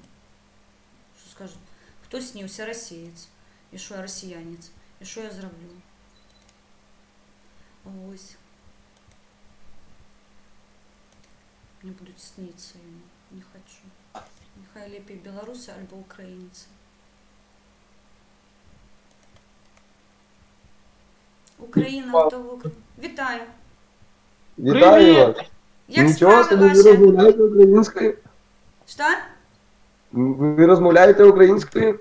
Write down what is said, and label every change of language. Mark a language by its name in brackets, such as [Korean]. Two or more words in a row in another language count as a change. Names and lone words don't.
[Belarusian] Што скажу? Хто сніўся? Расеец. І што я расіянец? І што я зраблю? Ось. Мне будуць сніцца яму. Не хочу. Нехай лепей беларусы альбо украінцы. [Ukrainian] Україна, хто в Україні? Вітаю. Вітаю вас. Як Нічого справи собі, ви ваші? розмовляєте українською? Що? Ви розмовляєте українською?